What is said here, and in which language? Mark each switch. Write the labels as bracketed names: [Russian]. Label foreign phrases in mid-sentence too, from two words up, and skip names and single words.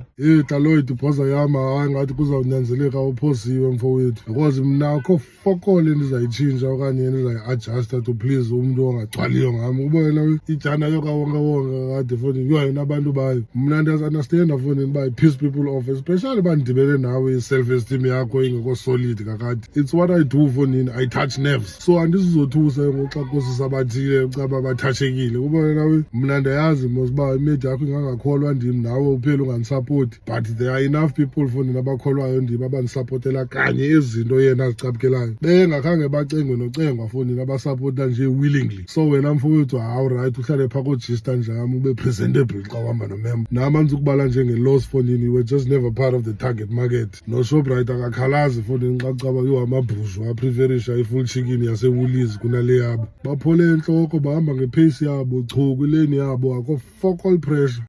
[Xhosa] Taloid uphosa yama hayi ngathi kuzawunyanzeleka uphosiwe mfowethu, because mna akho fokole ndizayitshintsha okanye ndizayi-adjusta [English] to please [Xhosa] umntu ongagcwaliyo ngam. Ubona ijana yokawonke kade fondini yho yena abantu bayo. Mna ndiyazi-understanda fondini uba [English] i-piss people off, [Xhosa] especially uba ndidibene nawe i-self-esteem yakho ingekho solid kakade. [English] It's what I do fondini, I touch nerves. [Xhosa] So andisizothusa ngoxa kusisabathile caba bathashekile. Ubona nawe mna ndiyazi uba imedia yakho ingangakholwa ndim nawe uphela unganisapoti, [English] but there are enough people [Xhosa] fondini abakholwayo ndim abanisapotela kanye izinto yena azicaphukelayo bengakhange bacengwe nocengwa fondini abasapota nje willingly. So wena mfowethu hawu right uhlale phaa kojista njami ube presentable xa uhamba nomemba. Nam andizukubala njenge-loss fondini, [English] you were just never part of the target market. [Xhosa] No-Shoprite akakhalazi fondini xa kucaba yho amabhushu apreferisha [English] i-full chicken [Xhosa] yasewoolies kunale yabo. Baphole entloko bahamba ngepace yabo chu kwileni yabo, akho [English] focal pressure.